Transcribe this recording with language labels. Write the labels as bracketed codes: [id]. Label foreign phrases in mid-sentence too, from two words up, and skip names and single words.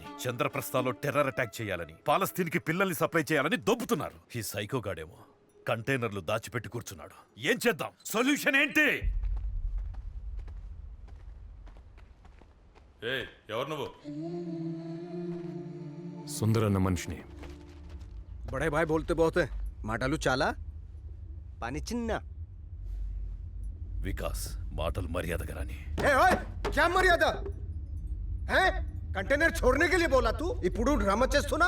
[te] చంద్రప్రస్థలో [en] terror attack [te] చేయాలని, పాలస్తీన్కి పిల్లల్ని సప్లై చేయాలని దొబ్బుతున్నారు. ఈ సైకోగాడేమో కంటైనర్లు దాచిపెట్టి కూర్చున్నాడు. ఏం చేద్దాం? సొల్యూషన్ ఏంటి? ఎవరు నువ్వు? సుందరన్న మనిషిని. [hi] बड़े भाई बोलते बहुत है, [te] మాటలు చాలా, పని చిన్న. వికాస్, మాటలు మర్యాదగా రాని. [hi] ए ओए, क्या मर्यादा है? कंटेनर छोड़ने के लिए बोला तू, [te] ఇప్పుడు డ్రామా చేస్తున్నావు.